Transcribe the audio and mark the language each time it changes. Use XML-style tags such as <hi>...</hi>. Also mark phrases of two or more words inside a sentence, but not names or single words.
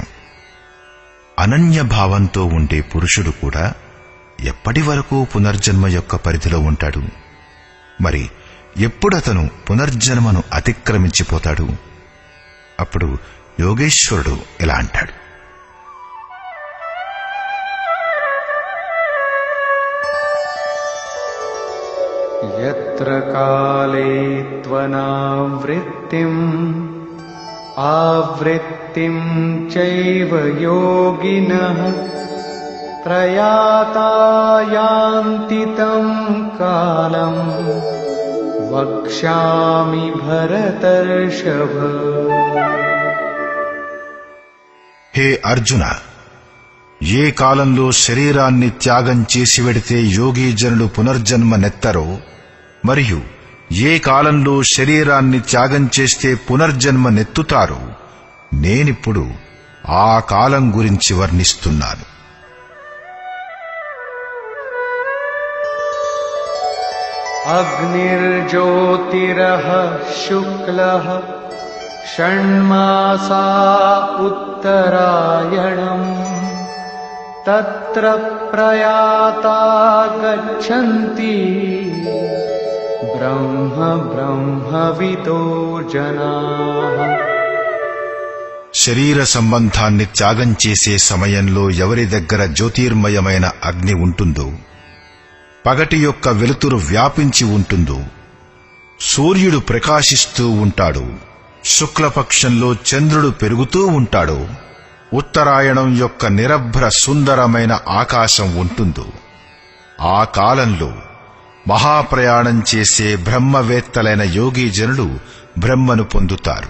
<te>అనన్య భావంతో ఉండే పురుషుడు కూడా ఎప్పటి వరకు పునర్జన్మ యొక్క పరిధిలో ఉంటాడు? మరి ఎప్పుడతను పునర్జన్మను అతిక్రమించిపోతాడు? అప్పుడు యోగేశ్వరుడు ఇలా అంటాడు.</te> <sa>यत्र काले त्वनावृत्तिम् आवृत्तिं चैव योगिनः प्रयाता यान्ति तं कालम् वक्ष्यामि भरतर्षभ.</sa> <te>హే అర్జున, ఏ కాలంలో శరీరాన్ని త్యాగం చేసి వెడితే యోగీజనులు పునర్జన్మ నెత్తరో, మరియు ఏ కాలంలో శరీరాన్ని త్యాగం చేస్తే పునర్జన్మ నెత్తుతారో నేనిప్పుడు ఆ కాలం గురించి వర్ణిస్తున్నాను.</te> <sa>अग्निर्ज्योतिरः शुक्लः षण्मासा उत्तरायणम् तत्र प्रयाता गच्छन्ति ब्रह्म ब्रह्मविदो जनाः</sa> <te>శరీర సంబంధాన్ని త్యాగం చేసే సమయంలో ఎవరి దగ్గర జ్యోతిర్మయమైన అగ్ని ఉంటుందో, పగటి యొక్క వెలుతురు వ్యాపించి ఉంటుందో, సూర్యుడు ప్రకాశిస్తూ ఉంటాడు, శుక్లపక్షంలో చంద్రుడు పెరుగుతూ ఉంటాడో, ఉత్తరాయణం యొక్క నిరభ్ర సుందరమైన ఆకాశం ఉంటుందో, ఆ కాలంలో మహాప్రయాణం చేసే బ్రహ్మవేత్తలైన యోగీజనులు బ్రహ్మను పొందుతారు.</te>